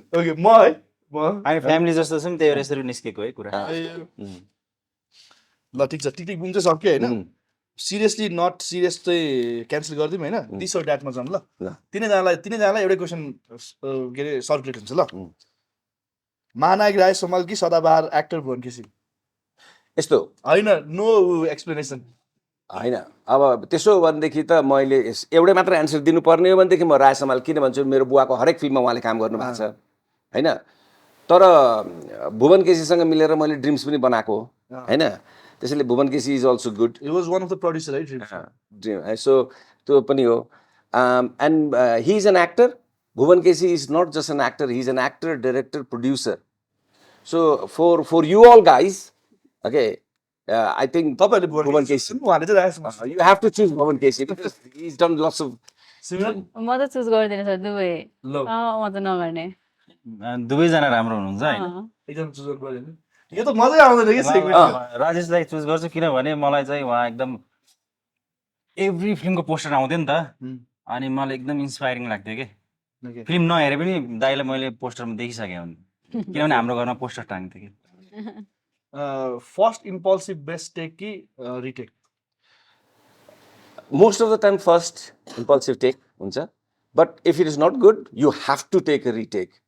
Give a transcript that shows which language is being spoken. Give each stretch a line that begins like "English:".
Nepali: Okay म है म हामी फ्यामिली जस्तो छौँ, त्यही भएर यसरी निस्केको है कुरा। ल ठिक छ, टिक टिक बुम चाहिँ सक्यो होइन। सिरियसली नट सिरियस चाहिँ क्यान्सल गरिदिउँ होइन। दिस और द्याटमा जाउँ ल। तिनैजनालाई एउटै क्वेसन के अरे सर्कुलेट हुन्छ ल। महानायक राय समाल कि सदाबहार एक्टर भुवन केसी? यस्तो होइन, नो एक्सप्लेनेसन। होइन, अब त्यसो हो भनेदेखि त मैले एउटै मात्र एन्सर दिनुपर्ने हो भनेदेखि म राय समाल किन भन्छु, मेरो बुवाको हरेक फिल्ममा उहाँले काम गर्नुभएको छ होइन। तर भुवन केसीसँग मिलेर मैले ड्रिम्स पनि बनाएको हो होइन, त्यसैले Bhuwan KC
English: Is also good. He was one of the producer, right? Dream so
Nepali: त्यो पनि हो।
English: And he is an actor. Bhuvan KC is not just an actor, he is an actor, director, producer. So for you all guys, okay, I think
Nepali: तपाईँहरूले Bhuvan Bhuwan Kesi. KC उहाँले चाहिँ राखेको छ
English: You have to choose Bhuvan Kesi because he's done lots of.
Nepali: सिमरन म त choose गर्दिनँ sir दुवै ल म त नगर्ने दुवैजना राम्रो हुनुहुन्छ होइन एकदम चुज गर्नु पर्यो नि यो त मजै आउँदैन कि segment यो। राजेशलाई चुज गर्छु किनभने मलाई चाहिँ उहाँ एकदम एभ्री फिल्मको पोस्टर आउँथ्यो नि त अनि मलाई एकदम इन्सपाइरिङ लाग्थ्यो कि
English: Okay.
Nepali: फिल्म नहेरे पनि दाइलाई मैले पोस्टरमा देखिसकेँ हुन् किनभने हाम्रो घरमा पोस्टर टाङ्थ्यो कि
English: first impulsive best take कि retake Most of the time, first impulsive take,
Nepali: huncha.
English: But if it is not good, you have to take a retake.